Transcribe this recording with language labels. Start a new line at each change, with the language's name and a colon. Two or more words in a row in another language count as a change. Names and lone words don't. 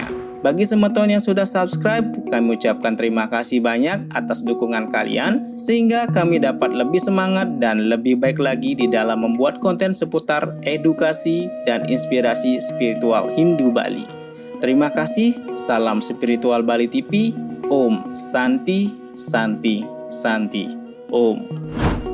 Indonesian: Bagi semeton yang sudah subscribe, kami ucapkan terima kasih banyak atas dukungan kalian, sehingga kami dapat lebih semangat dan lebih baik lagi di dalam membuat konten seputar edukasi dan inspirasi spiritual Hindu Bali. Terima kasih, salam Spiritual Bali TV,
Sanskrit: Om Santi Santi Santi Om.